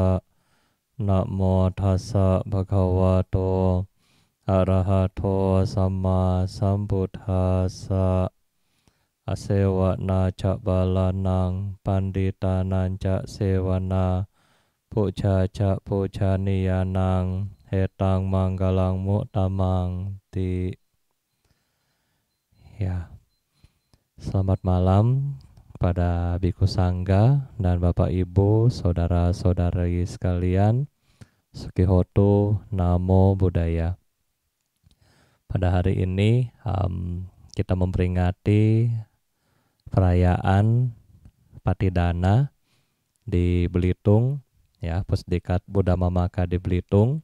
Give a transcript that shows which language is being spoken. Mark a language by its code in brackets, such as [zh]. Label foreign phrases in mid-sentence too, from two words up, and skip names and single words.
[pi] Namo tassa bhagavato arahato samma sambuddhassa. Asewa na ca balanang panditanang ca sewana puja ca puja niyanang hetang manggalang mutamang ti. [id] Ya, selamat malam pada Biku Sangga dan Bapak Ibu, saudara-saudari sekalian. [pi] Sukihoto Namo Buddhaya. [id] Pada hari ini kita memperingati perayaan Patidana di Belitung, ya, Pusdikat Buddha Mamaka di Belitung.